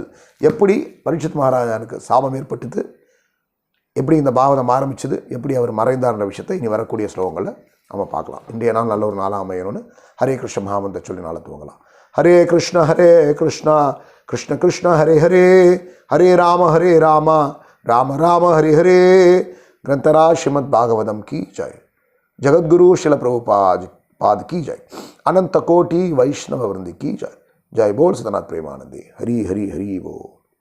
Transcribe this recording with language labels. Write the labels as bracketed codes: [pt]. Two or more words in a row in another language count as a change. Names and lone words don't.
[ta] எப்படி பரீட்சித் மகாராஜனுக்கு சாபம் ஏற்பட்டது, எப்படி இந்த பாவதம் ஆரம்பிச்சது, எப்படி அவர் மறைந்தார்ன்ற விஷயத்தை இனி வரக்கூடிய ஸ்லோகங்களில் நம்ம பார்க்கலாம். இன்றைய நாள் நல்ல ஒரு நாளாக அமையணும்னு ஹரே கிருஷ்ண மகாமந்திர சொல்லி நாளை துவங்கலாம். [sa] हरे कृष्ण कृष्ण कृष्ण हरे हरे, हरे राम राम राम हरे हरे. [hi] ग्रंथराज श्रीमद् भागवतम् की जय. जगद्गुरु शिल प्रभुपाद की जय. अनंत कोटि वैष्णव वृंद की जय. जय बोल सतनाथ प्रेमानंदी. हरि हरि हरि बोल.